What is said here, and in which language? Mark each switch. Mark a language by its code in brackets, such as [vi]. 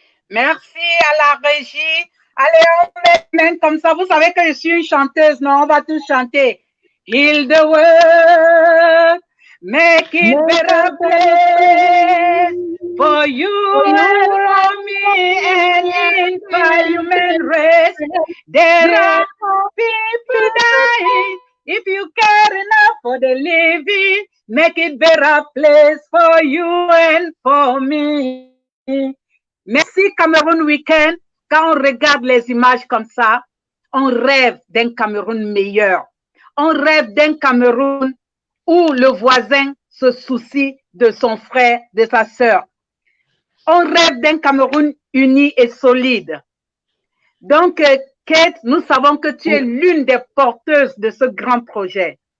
[fr] Merci à la régie. Allez, on met comme ça. Vous savez que je suis une chanteuse, non? On va tous chanter. [en] Heal the world, make it better place for you and for me and for human race. There are people dying. If you care enough for the living, make it better place for you and for me. [fr] Merci Cameroun Weekend. Quand on regarde les images comme ça, on rêve d'un Cameroun meilleur. On rêve d'un Cameroun où le voisin se soucie de son frère, de sa sœur. On rêve d'un Cameroun uni et solide. Donc, Kate, nous savons que tu es l'une des porteuses de ce grand projet.